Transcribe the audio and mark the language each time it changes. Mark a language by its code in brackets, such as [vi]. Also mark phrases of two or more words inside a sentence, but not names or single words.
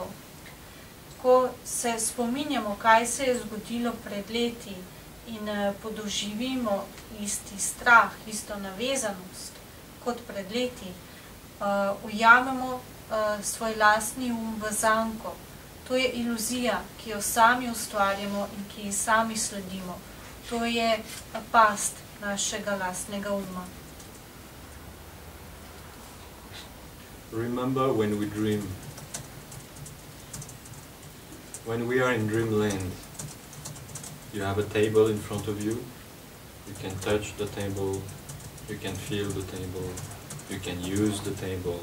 [sl] Ko se spominjamo, kaj se je zgodilo pred leti in podoživimo isti strah, isto navezanost kot pred leti, ujamemo svoj lastni v zanko. To je iluzija, ki jo sami ustvarjamo in ki ji sami sledimo. To je past našega lastnega uma. [en] Remember when we dream. When we are in dreamland, you have a table in front of you. You can touch the table, you can feel the table, you can use the table.